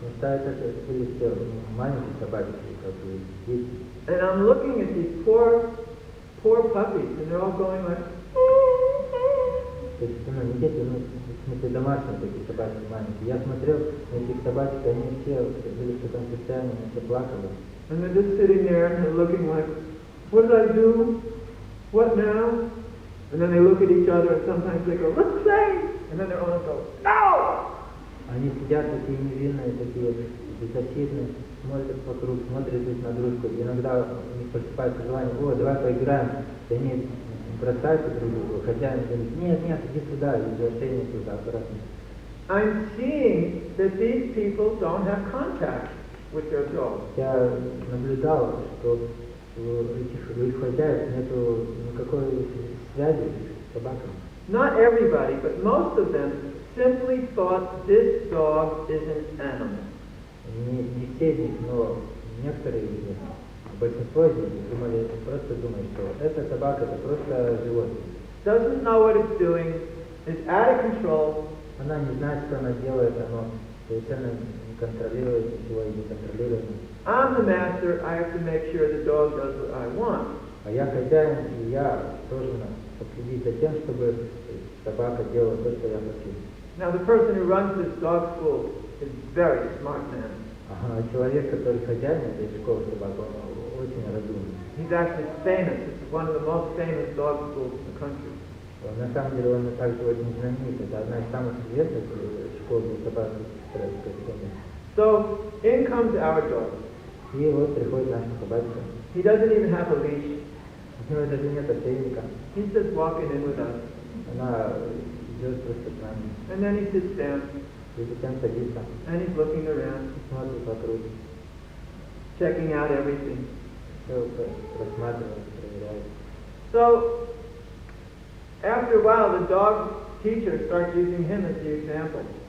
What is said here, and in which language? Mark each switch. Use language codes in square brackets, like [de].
[ru] Потому что это были все маленькие собаки, как бы дети. [en] And I'm looking at these poor puppies, and they're all going like. [ru] То есть, не дети, в смысле домашние такие собаки маленькие. Я смотрел на этих собачек, они все были в таком состоянии, они все плакали. [en] And they're just sitting there and they're looking like, what did I do? What now? And then they look at each other and sometimes they go, let's play! And then their owner goes, no! [ru] Они сидят такие невинные, такие беззащитные, смотрят вокруг, смотрят друг на дружку. Иногда у них просыпается желание, давай поиграем. И они бросаются друг другу, хозяин говорит, нет, иди сюда, иди ошейник туда, аккуратно. [en] I'm seeing that these people don't have contact with their dogs. [ru] Я наблюдал, что у их хозяев нету никакой связи с собаками. [en] Not everybody, but most of them simply thought this dog is an animal. [ru] Не все из них, но некоторые из них, большинство из них просто думают, что эта собака это просто животное. [en] Doesn't know what it's doing, is out of control. [ru] Она не знает, что она делает, она совершенно не контролирует ничего и не контролирует. [en] I'm the master, I have to make sure the dog does what I want. [ru] А я хозяин, и я должен следить за тем, чтобы собака делала то, что я хочу. [en] Now the person who runs this dog school is a very smart man. [ru] Человек, который хозяин этой школы собак, он очень разумный. [en] He's actually famous. It's one of the most famous dog schools in the country. [ru] На самом деле он также очень знаменит. Это одна из самых известных школ для собак в стране. [en] So in comes our dog. [ru] И вот приходит наша собачка. [en] He doesn't even have a leash. [ru] У него даже нет ошейника. [en] He's just walking in with us. [ru] Она идет просто с нами. [en] And then he sits down. [ru] И затем садится. [en] And he's looking around. [ru] Смотрит вокруг. [en] Checking out everything. [ru] Все просматривает, проверяет. [en] So after a while, the dog teacher starts using him as the example.